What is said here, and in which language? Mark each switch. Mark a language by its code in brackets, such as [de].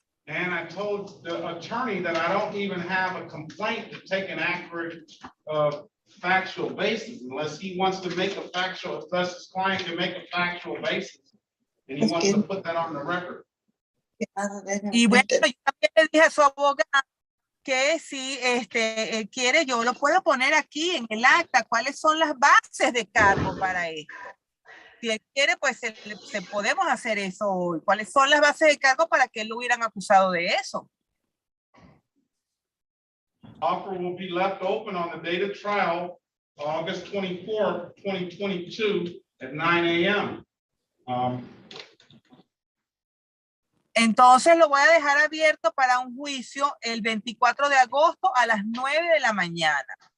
[en] And I told the attorney that I don't even have a complaint to take an accurate factual basis unless he wants to make unless his client can make a factual basis and he wants to put that on the record. [es] Y bueno, yo también le dije a su abogado que si quiere, yo lo puedo poner aquí en el acta, cuáles son las bases de cargo para esto. Si él quiere, pues se podemos hacer eso hoy. ¿Cuáles son las bases de cargo para que lo hubieran acusado de eso? [en] Offer will be left open on the date of trial, August 24th, 2022 at 9 a.m. [es] Entonces lo voy a dejar abierto para un juicio el 24 de agosto a las 9 de la mañana.